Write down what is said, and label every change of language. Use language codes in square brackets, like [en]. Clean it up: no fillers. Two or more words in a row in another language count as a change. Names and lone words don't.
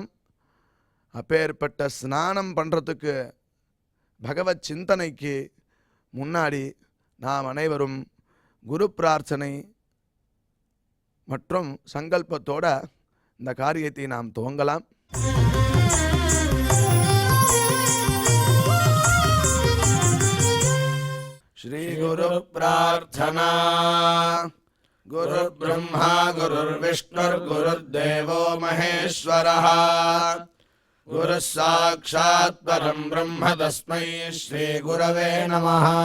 [ta] அப்பேற்பட்ட ஸ்நானம் பண்ணுறதுக்கு பகவத் சிந்தனைக்கு முன்னாடி நாம் அனைவரும் குரு பிரார்த்தனை மற்றும் சங்கல்பத்தோட இந்த காரியத்தை நாம் துவங்கலாம். [sa] श्रीगुरुप्रार्थना। गुरुर्ब्रह्मा गुरुर्विष्णुर्गुरुर्देवो महेश्वरः। गुरुः साक्षात् परं ब्रह्म तस्मै श्रीगुरवे नमः।